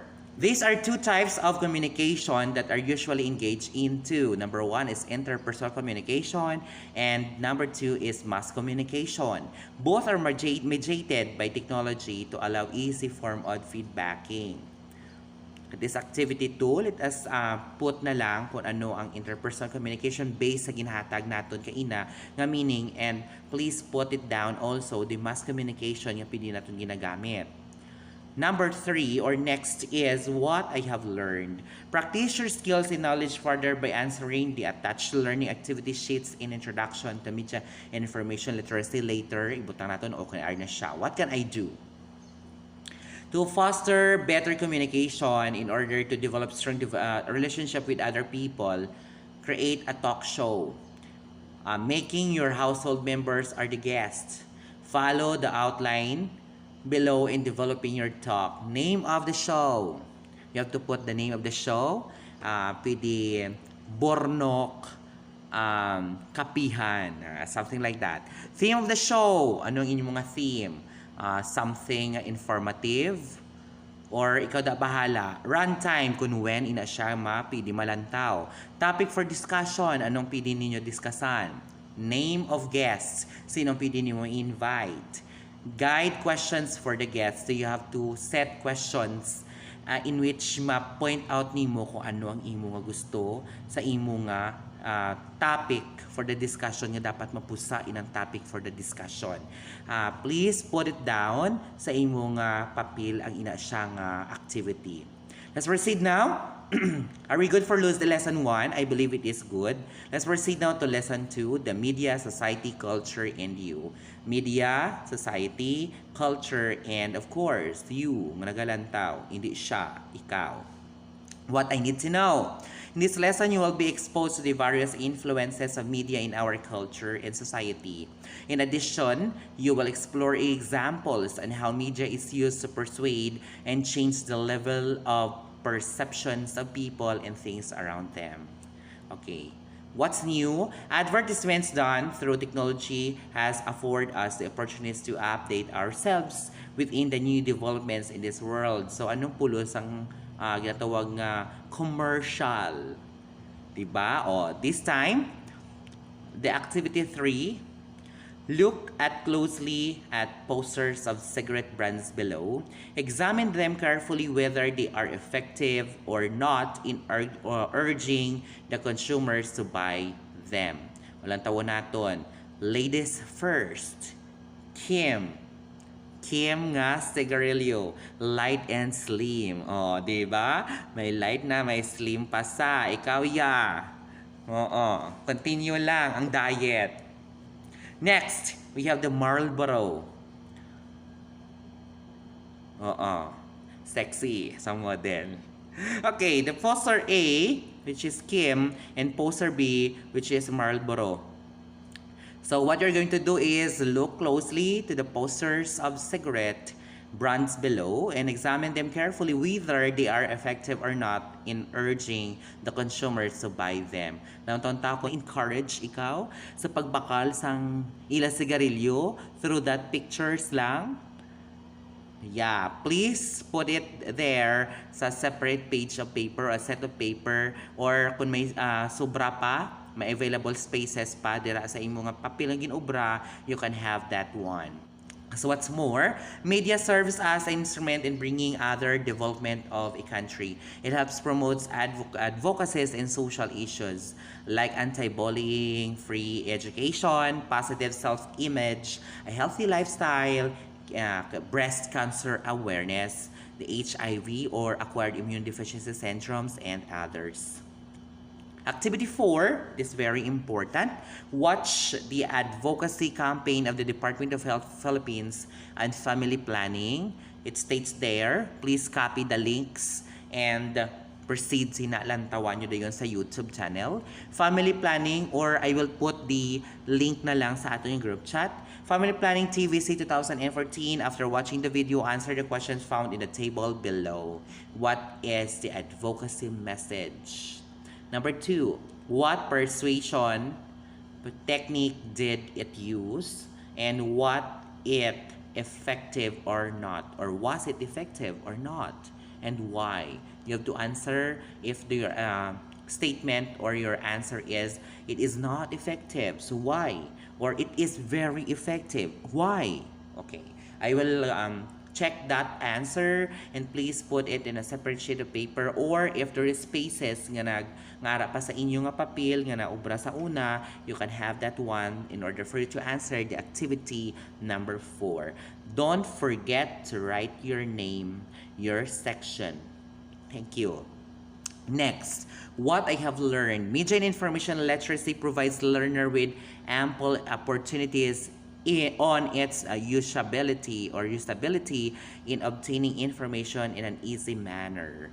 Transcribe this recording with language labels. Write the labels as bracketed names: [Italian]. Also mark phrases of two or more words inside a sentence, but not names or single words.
[English] These are two types of communication that are usually engaged into. Number one is interpersonal communication, and number two is mass communication. Both are mediated by technology to allow easy form of feedbacking. This activity tool, let us put [Hiligaynon] na lang kung ano ang [English] interpersonal communication based [Hiligaynon] sa ginhatag naton kaina nga [English] meaning, and please put it down also the mass communication [Hiligaynon] nga pwede naton ginagamit. [English] Number 3 or next is what I have learned. Practice your skills and knowledge further by answering the attached learning activity sheets in Introduction to Media and Information Literacy. Later, [Hiligaynon] ibutang natin okay na siya. [English] What can I do? To foster better communication in order to develop strong relationship with other people, create a talk show. Making your household members are the guests. Follow the outline below in developing your talk. Name of the show. You have to put the name of the show. [Hiligaynon] Pwede Bornok, Kapihan, [English] something like that. Theme of the show. [Hiligaynon] Anong inyong mga theme? [English] Something informative, or [Hiligaynon] ikaw da bahala. Runtime, kung when ina siya pwede malantaw. [English] Topic for discussion, [Hiligaynon] anong pwede ninyo diskussan? [English] Name of guests, [Hiligaynon] sinong pwede ninyo invite? [English] Guide questions for the guests. So you have to set questions in which [Hiligaynon] ma-point out nimo kung ano ang imo nga gusto sa imo nga [English] topic for the discussion [Hiligaynon] nga dapat mapusa inang [English] topic for the discussion. Please put it down [Hiligaynon] sa imo nga papel ang ina siya nga activity. [English] Let's proceed now. Are we good for the lesson 1? I believe it is good. Let's proceed now to lesson 2, the media, society, culture, and you. Media, society, culture, and of course, you. [Hiligaynon] Nagalantaw, hindi siya, ikaw. [English] What I need to know. In this lesson, you will be exposed to the various influences of media in our culture and society. In addition, you will explore examples on how media is used to persuade and change the level of perceptions of people and things around them. Okay. What's new? Advertisements done through technology has afforded us the opportunities to update ourselves within the new developments in this world. So, [Hiligaynon] anong pulos ang ginatawag nga commercial? Diba? O, [English] this time, the activity 3, look closely at posters of cigarette brands below. Examine them carefully whether they are effective or not in urging the consumers to buy them. [Hiligaynon] Walang tawon naton. [English] Ladies first. [Hiligaynon] Kim. Kim nga sigarilyo. [English] Light and slim. [Hiligaynon] O, di ba? May light na, may slim pa sa. Ikaw ya. Oo. Continue lang ang diet. [English] Next, we have the Marlboro. [Hiligaynon] Oo. Sexy sa model. [English] Okay, the poster A, which is Kim, and poster B, which is Marlboro. So what you're going to do is look closely to the posters of cigarette brands below and examine them carefully whether they are effective or not in urging the consumers to buy them. [Hiligaynon] Naunta ko encourage ikaw sa pagbakal sang ila sigarilyo [English] through that pictures [Hiligaynon] lang. [English] Yeah, please put it there sa separate page of paper, a set of paper, or [Hiligaynon] kung may sobra pa, may [English] available spaces [Hiligaynon] pa dira sa imong papel ang ginobra, [English] you can have that one. So what's more, media serves as an instrument in bringing other development of a country. It helps promote advocacies in social issues like anti-bullying, free education, positive self-image, a healthy lifestyle, breast cancer awareness, the HIV or acquired immune deficiency syndromes, and others. Activity 4 is very important. Watch the advocacy campaign of the Department of Health Philippines and Family Planning. It states there, please copy the links and proceed [Hiligaynon] sinalantawan nyo dayon sa [English] YouTube channel. Family Planning, or I will put the link [Filipino] na lang sa ating [English] group chat. Family Planning TVC 2014. After watching the video, answer the questions found in the table below. What is the advocacy message? Number 2, what persuasion technique did it use, and what it effective or not, or was it effective or not, and why? You have to answer if the statement or your answer is it is not effective, so why? Or it is very effective, why? Okay, I will check that answer and please put it in a separate sheet of paper, or if there is spaces [Hiligaynon] nga ngara pa sa inyo nga papel nga naubra sa una, [English] you can have that one in order for you to answer the activity number 4. Don't forget to write your name, your section. Thank you. Next, what I have learned. Media and information literacy provides learner with ample opportunities on its usability in obtaining information in an easy manner.